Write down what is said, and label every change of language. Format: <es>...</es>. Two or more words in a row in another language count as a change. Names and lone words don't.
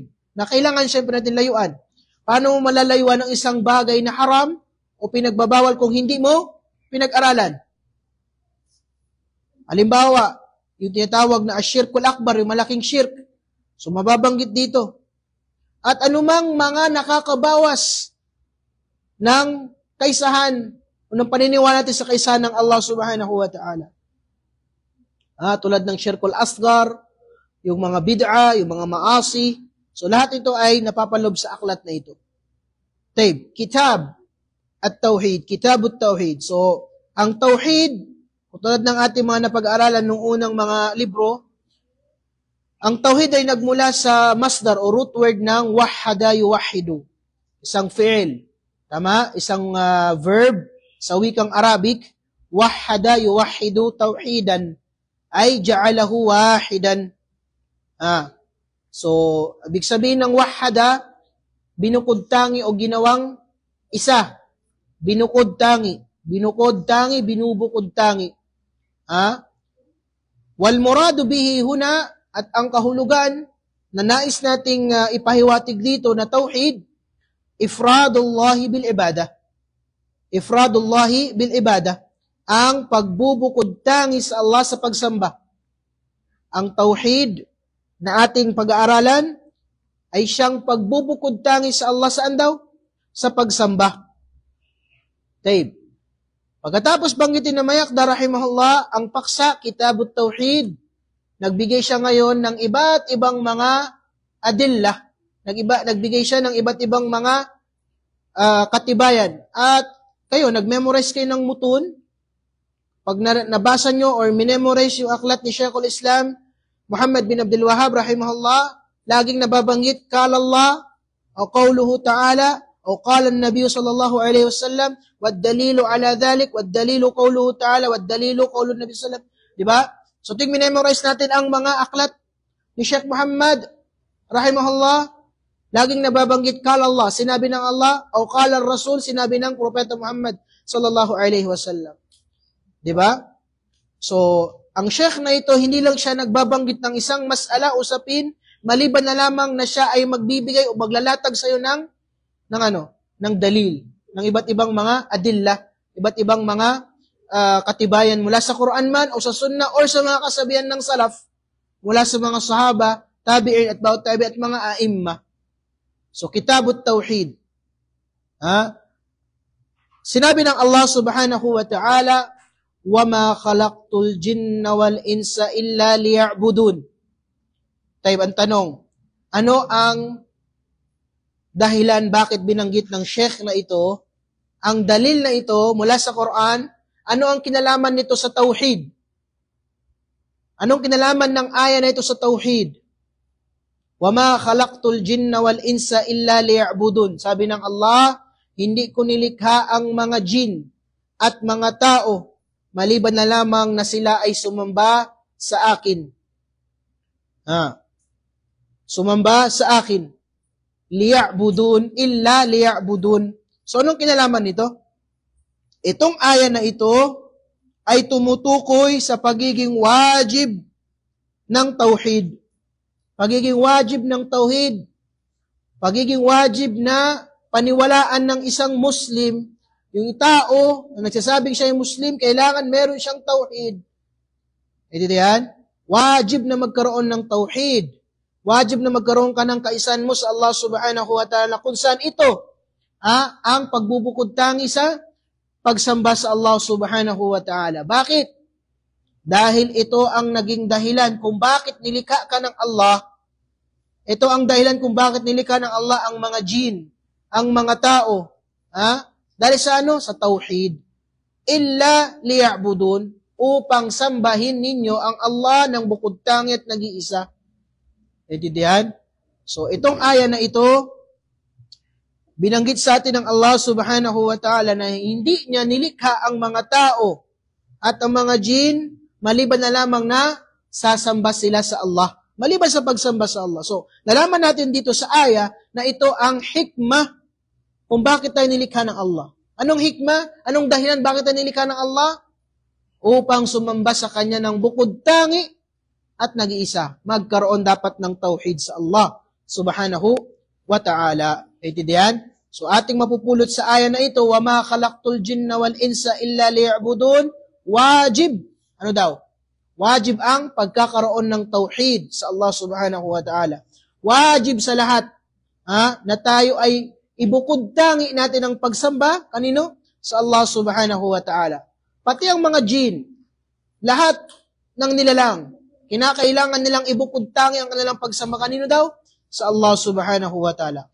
<tl>Na kailangan siyempre natin layuan. Paano mo malalayuan ng isang bagay na haram o pinagbabawal kung hindi mo pinag-aralan? Halimbawa, yung tinatawag na</tl> <ar>الشرك الأكبر,</ar> <tl>yung malaking shirk. So, mababanggit dito. At anumang mga nakakabawas ng kaisahan o ng paniniwala natin sa kaisahan ng Allah</tl> <ar>سبحانه وتعالى.</ar> <tl>Tulad ng</tl> <ar>الشرك الأصغر,</ar> <tl>yung mga bid'a, yung mga maasi. So lahat ito ay napapalob sa aklat na ito.</tl> <ar>طيب، كتاب التوحيد، كتاب التوحيد.</ar> <tl>So, ang tauhid, tulad ng ating mga napag-aaralan nung unang mga libro, ang tauhid ay nagmula sa masdar o root word ng</tl> <ar>وحّد يوحّد.</ar> <tl>Isang fi'il. Tama? Isang verb sa wikang Arabic.</tl> <ar>وحّد يوحّد توحيداً. أي جعله واحداً.</ar> <tl>So, ibig sabihin ng wahhada, binukod tangi o ginawang isa. Binukod tangi. Binukod tangi, binubukod tangi.</tl> <ar>والمراد به هنا,</ar> <tl>at ang kahulugan na nais nating ipahiwatig dito na tauhid,</tl> <ar>إفراد الله بالعبادة. إفراد الله بالعبادة.</ar> <tl>Ang pagbubukod tangi sa Allah sa pagsamba. Ang tauhid na ating pag-aaralan ay siyang pagbubukod tangi sa Allah saan daw? Sa pagsamba. Taib. Pagkatapos banggitin na Mayakda rahimahullah, ang paksa,</tl> <ar>كتاب التوحيد,</ar> <tl>nagbigay siya ngayon ng iba't ibang mga adillah. Nagbigay siya ng iba't ibang mga katibayan. At kayo, nag-memorize kayo ng mutun. Pag nabasa nyo or minemorize yung aklat ni Sheikhul Islam, Muhammad bin Abdul Wahhab, rahimahullah, laging nababanggit,</tl> <ar>قال الله، أو قوله تعالى، أو قال النبي صلى الله عليه وسلم، والدليل على ذلك، والدليل قوله تعالى، والدليل قول النبي صلى الله عليه وسلم.</ar> <tl>Diba? So, tuwing minemorize natin ang mga aklat ni Sheikh Muhammad, rahimahullah, laging nababanggit,</tl> <ar>قال الله,</ar> <tl>sinabi ng Allah, o</tl> <ar>قال الرسول,</ar> <tl>sinabi ng Propeta Muhammad,</tl> <ar>صلى الله عليه وسلم.</ar> <tl>Diba? So, ang Sheikh na ito, hindi lang siya nagbabanggit ng isang mas'ala, usapin, maliban na lamang na siya ay magbibigay o maglalatag sa iyo ng dalil, ng iba't ibang mga adillah, iba't ibang mga katibayan mula sa Quran man o sa Sunnah o sa mga kasabihan ng salaf mula sa mga sahaba, tabi'in at bawat tabi' at mga a'imma. So,</tl> <ar>كتاب التوحيد.</ar> <tl>Sinabi ng Allah</tl> <ar>سبحانه وتعالى, وَمَا خَلَقْتُ الْجِنَّ وَالْإِنسَ إِلَّا لِيَعْبُدُونَ.</ar> <tl>Tayo ang tanong, ano ang dahilan bakit binanggit ng Sheikh na ito, ang dalil na ito mula sa Quran, ano ang kinalaman nito sa tauhid? Anong kinalaman ng aya na ito sa tauhid?</tl> <ar>وَمَا خَلَقْتُ الْجِنَّ وَالْإِنسَ إِلَّا لِيَعْبُدُونَ.</ar> <tl>Sabi ng Allah, hindi ko nilikha ang mga jin at mga tao, maliban na lamang na sila ay sumamba sa akin. Sumamba sa akin.</tl> <ar>ليعبدون، إلا ليعبدون.</ar> <tl>So, anong kinalaman nito? Itong aya na ito ay tumutukoy sa pagiging wajib ng tauhid. Pagiging wajib ng tauhid. Pagiging wajib na paniwalaan ng isang Muslim. Yung tao na nagsasabing siya yung Muslim, kailangan meron siyang tauhid. Ito yan? Wajib na magkaroon ng tauhid. Wajib na magkaroon ka ng kaisan mo sa Allah</tl> <ar>سبحانه وتعالى.</ar> <tl>Kung saan ito, ang pagbubukod tangi sa pagsamba sa Allah</tl> <ar>سبحانه وتعالى.</ar> <tl>Bakit? Dahil ito ang naging dahilan kung bakit nilikha ka ng Allah. Ito ang dahilan kung bakit nilikha ng Allah ang mga jin, ang mga tao. Dahil sa Sa tauhid.</tl> <ar>إلا ليعبدون,</ar> <tl>upang sambahin ninyo ang Allah ng bukod tangi at nag-iisa. Diyan? So, itong aya na ito, binanggit sa atin ng Allah</tl> <ar>سبحانه وتعالى</ar> <tl>na hindi niya nilikha ang mga tao at ang mga jin, maliban na lamang na sasamba sila sa Allah. Maliban sa pagsamba sa Allah. So, nalaman natin dito sa aya na ito ang hikmah kung bakit tayo nilikha ng Allah. Anong hikmah? Anong dahilan? Bakit nilikha ng Allah? Upang sumamba sa Kanya ng bukod tangi at nag-iisa. Magkaroon dapat ng tauhid sa Allah</tl> <ar>سبحانه وتعالى.</ar> <tl>Intindihan? So ating mapupulot sa aya na ito,</tl> <ar>وَمَا خَلَقْتُ الْجِنَّ وَالْإِنسَ إِلَّا لِيَعْبُدُونَ.</ar> <tl>Wajib. Ano daw? Wajib ang pagkakaroon ng tauhid sa Allah</tl> <ar>سبحانه وتعالى.</ar> <tl>Wajib sa lahat na tayo ay ibukod tangi natin ang pagsamba. Kanino? Sa Allah</tl> <ar>سبحانه وتعالى.</ar> <tl>Pati ang mga jin, lahat ng nilalang, kinakailangan nilang ibukod tangi ang kanilang pagsamba. Kanino daw? Sa Allah</tl> <ar>سبحانه وتعالى.</ar>